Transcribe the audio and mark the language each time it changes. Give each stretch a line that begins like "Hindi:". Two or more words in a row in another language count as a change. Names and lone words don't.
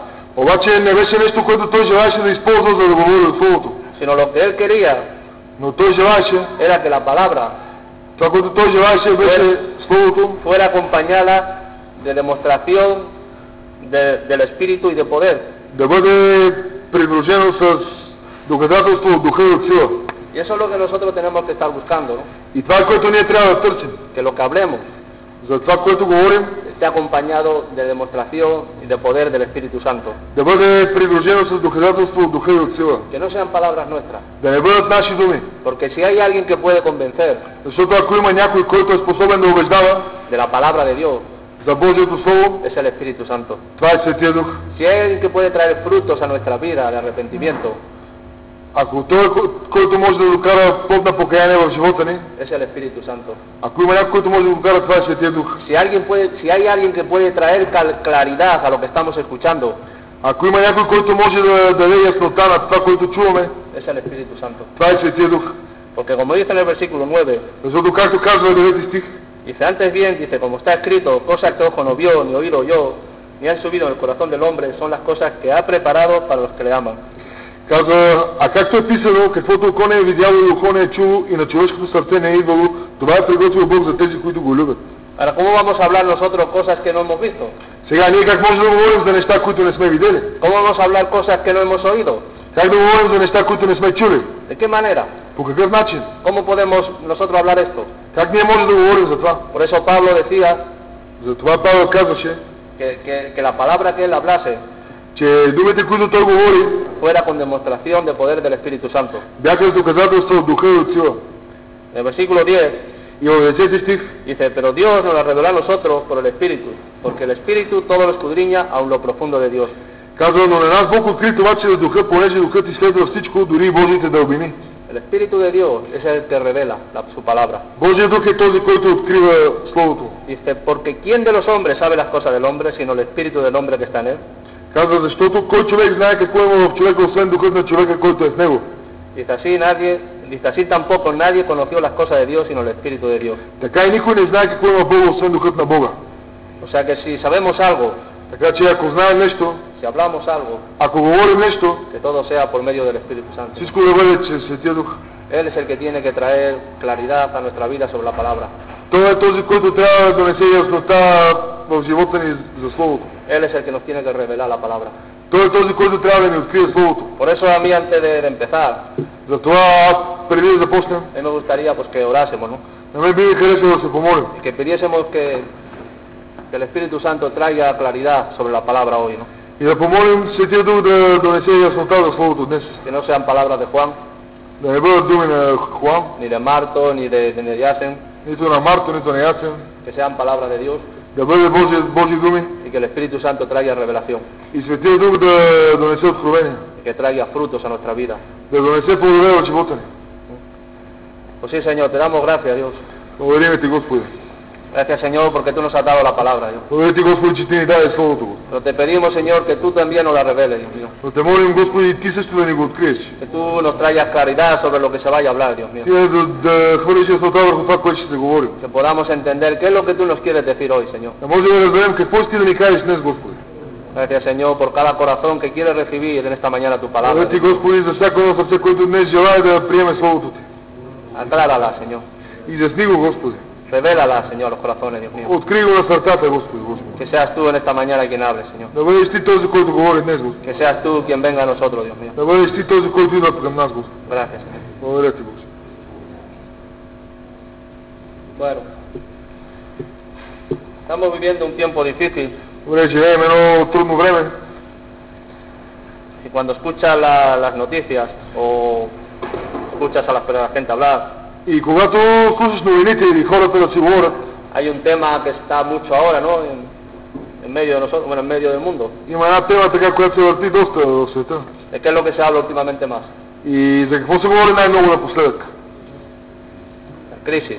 Bulgarian: Обаче не беше нещо, което той желаеше да използва, за да говори от Словото.
Spanish: Sino lo que él quería
Bulgarian: Но той желаеше,
Spanish: era que la palabra
Bulgarian: това, което той желаеше, беше Словото
Spanish: fuera acompañada de demostración del Espíritu y de poder.
Bulgarian: да бъде придружено с доказателство от духа и от сила.
Spanish: Y eso es lo que nosotros tenemos que estar buscando, ¿no?
Bulgarian: И това е, което ние трябва да търсим.
Spanish: Que lo que hablemos
Bulgarian: За това, което говорим,
Spanish: esté acompañado de demostración y de poder del Espíritu Santo.
Bulgarian: да бъде придружено с доказателство от духа и от сила.
Spanish: Que no sean palabras nuestras.
Bulgarian: Да не бъдат наши думи.
Spanish: Porque si hay alguien que puede convencer
Bulgarian: Защото ако има някой, който е способен да убеждава
Spanish: de la palabra de Dios,
Bulgarian: за Божието Слово,
Spanish: es el Espíritu Santo.
Bulgarian: това е Светия Дух.
Spanish: Si hay alguien que puede traer frutos a nuestra vida de arrepentimiento,
Bulgarian: Ако той, който може да докара плод на покаяние в живота ни,
Spanish: es el Espíritu Santo.
Bulgarian: ако има някой, който може да докара, това е Светия Дух.
Spanish: Si hay alguien que puede traer claridad a lo que estamos escuchando,
Bulgarian: Ако има някой, който може да даде яснота на това, което чуваме,
Spanish: es el Espíritu Santo.
Bulgarian: това е Светия Дух.
Spanish: Porque como dice en el versículo 9,
Bulgarian: Защото, както казва 9 стих,
Spanish: dice, antes bien, dice, como está escrito, cosas que ojo no vio, ni oído yo, ni han subido en el corazón del hombre, son las cosas que ha preparado para los que le aman.
Bulgarian: казва, а както е писано, каквото око не е видяло и ухо не е чуло и на човешкото сърце не е идвало, това е приготвил Бог за тези, които го любят.
Spanish: Ahora, ¿cómo vamos a hablar nosotros cosas que no hemos visto?
Bulgarian: Сега, ние как можем да говорим за неща, които не сме видели?
Spanish: ¿Cómo vamos a hablar cosas que no hemos oído?
Bulgarian: Как да говорим за неща, които не сме чули?
Spanish: ¿De qué manera?
Bulgarian: По какъв начин?
Spanish: ¿Cómo podemos nosotros hablar esto?
Bulgarian: Как ние можем да говорим за това?
Spanish: Por eso Pablo decía
Bulgarian: Затова Павел казваше,
Spanish: que la palabra que él hablase
Bulgarian: че думите, които той говори,
Spanish: fuera con demostración de poder del Espíritu Santo.
Bulgarian: бяха доказателства от духа и от сила.
Spanish: En el versículo 10
Bulgarian: И в 10 стих
Spanish: dice, pero Dios nos la reveló a nosotros por el Espíritu, porque el Espíritu todo lo escudriña aun lo profundo de Dios.
Bulgarian: казва, но на нас Бог откри това чрез духа, понеже духът изследва всичко, дори и Божиите дълбини.
Spanish: El Espíritu de Dios es el que revela su palabra.
Bulgarian: Божият дух е този, който открива Словото.
Spanish: Dice, porque ¿quién de los hombres sabe las cosas del hombre, sino el Espíritu del hombre que está en él?
Bulgarian: Казва, защото кой човек знае какво има в човека, освен духът на човека, който е в него.
Spanish: Dice así tampoco nadie conoció las cosas de Dios, sino el Espíritu de Dios.
Bulgarian: Така и никой не знае какво има в Бога, освен духът на Бога.
Spanish: O sea que si sabemos algo,
Bulgarian: Така че ако знаем нещо,
Spanish: si hablamos algo,
Bulgarian: ако говорим нещо,
Spanish: que todo sea por medio del Espíritu Santo.
Bulgarian: всичко да бъде чрез Светия Дух.
Spanish: Él es el que tiene que traer claridad a nuestra vida sobre la palabra.
Bulgarian: Той е този, който трябва да донесе яснота в живота ни за Словото.
Spanish: Él es el que nos tiene que revelar la palabra.
Bulgarian: Той е този, който трябва да ни открие Словото.
Spanish: Por eso a mí antes de empezar,
Bulgarian: Затова аз, преди да започнем,
Spanish: a mí me gustaría pues que orásemos, ¿no?
Bulgarian: на мен би ми харесало да се помолим.
Spanish: Y que pidiésemos que el Espíritu Santo traiga claridad sobre la palabra hoy, ¿no?
Bulgarian: И да помолим Светия Дух да донесе яснота за Словото днес.
Spanish: Que no sean palabras de Juan,
Bulgarian: Да не бъдат думи на Хуан,
Spanish: ni de Marto, ni de Yasen,
Bulgarian: нито на Марто, нито на Ясен.
Spanish: que sean palabras de Dios
Bulgarian: Да бъде Божи думи
Spanish: y que el Espíritu Santo traiga revelación
Bulgarian: и Светия Дух да донесе откровение.
Spanish: y que traiga frutos a nuestra vida.
Bulgarian: Да донесе плодове в живота ни.
Spanish: Pues sí, Señor, te damos gracias, Dios.
Bulgarian: Благодарим Ти, Господи.
Spanish: Gracias, Señor, porque tú nos has dado la palabra, Dios.
Bulgarian: Благодарим Ти, Господи, че Ти ни даде Словото, Господи.
Spanish: Pero te pedimos, Señor, que tú también nos la reveles, Dios mío.
Bulgarian: Но те молим, Господи, Ти също да ни го откриеш.
Spanish: Que tú nos traigas claridad sobre lo que se vaya a hablar, Dios mío.
Bulgarian: Ти да хвърлиш яснота върху това, което ще се говори.
Spanish: Que podamos entender qué es lo que tú nos quieres decir hoy, Señor.
Bulgarian: Да можем да разберем какво ще да ни кажеш днес, Господи.
Spanish: Gracias, Señor, por cada corazón que quiere recibir en esta mañana tu palabra.
Bulgarian: Благодаря Ти, Господи, за всяко едно сърце, което днес желая да приеме Словото Ти.
Spanish: Aclárala, Señor.
Bulgarian: Изясни го, Господи.
Spanish: Revélala, Señor, a los corazones, Dios mío.
Bulgarian: Открий го на сърцата, Господи, Господи.
Spanish: Que seas tú en esta mañana quien hable, Señor.
Bulgarian: Да бъдеш Ти този, който говори днес, Господи.
Spanish: Que seas tú quien venga a nosotros, Dios mío.
Bulgarian: Да бъдеш Ти този, който идва към нас, Господи.
Spanish: Gracias, Señor.
Bulgarian: Благодаря Ти, Господи.
Spanish: Bueno, estamos viviendo un tiempo difícil
Bulgarian: Добре, живеем едно трудно време.
Spanish: y cuando escuchas las noticias o escuchas a la gente hablar,
Bulgarian: И когато слушаш новините или хората да си говорят,
Spanish: hay un tema que está mucho ahora, ¿no? En medio de nosotros, bueno, en medio del mundo.
Bulgarian: има една тема така, която се върти доста в света.
Spanish: ¿De qué es lo que se habla últimamente más?
Bulgarian: И за какво се говори най-много напоследък?
Spanish: La crisis.